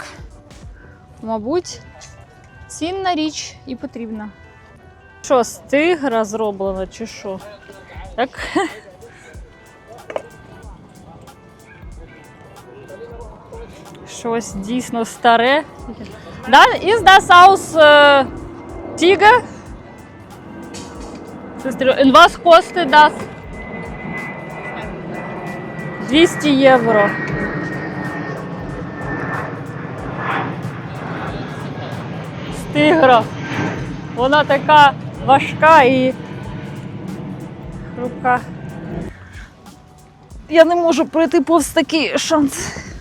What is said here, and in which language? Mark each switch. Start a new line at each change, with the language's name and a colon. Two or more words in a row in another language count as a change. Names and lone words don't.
Ukrainian: Мабуть, цінна річ і потрібна. Що, з тигра зроблено чи що? Так? Щось дійсно старе. Да?
German: Is das aus Tiger? Und was kostet das?
Ukrainian: 200 євро. З тигра. Вона така важка і хрупка. Я не можу пройти повз такий шанс.